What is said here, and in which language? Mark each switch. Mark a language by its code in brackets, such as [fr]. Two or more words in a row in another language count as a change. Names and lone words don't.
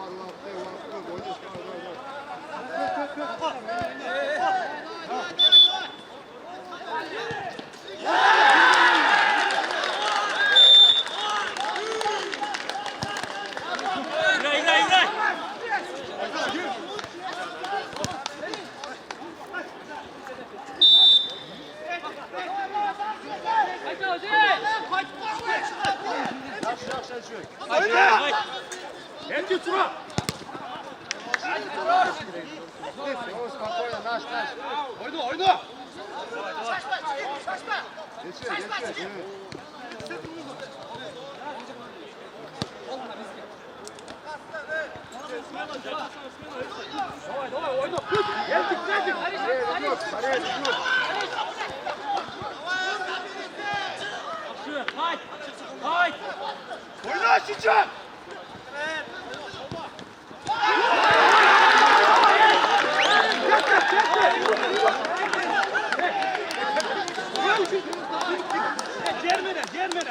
[tr] İbrahim. Oyna. [ru] Иди сюда. Oyna. Давай, [tr] oyna. Geldik. Haydi. Oyna Şişan. Germeden.